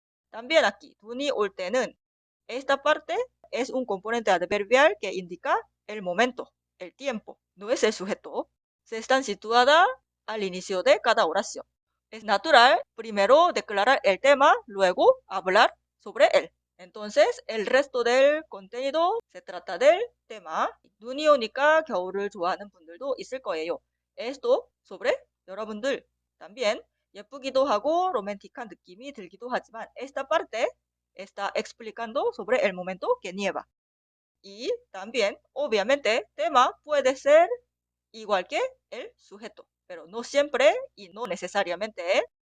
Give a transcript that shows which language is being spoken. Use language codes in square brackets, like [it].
[es] También aquí [ko] 눈이 올 때는 [es] esta parte es un componente adverbial que indica el momento, el tiempo, no es el sujeto. Se están situadas al inicio de cada oración. Es natural primero declarar el tema, luego hablar sobre él. Entonces, el resto del contenido se trata del tema. [ko] 눈이 오니까 겨울을 좋아하는 분들도 있을 거예요. [es] Esto sobre 여러분들. También [ko] 예쁘기도 하고 로맨틱한 느낌이 들기도 하지만 [es] esta parte está explicando sobre el momento que nieva. Y también, obviamente, tema puede ser igual que el sujeto, pero no siempre y no necesariamente.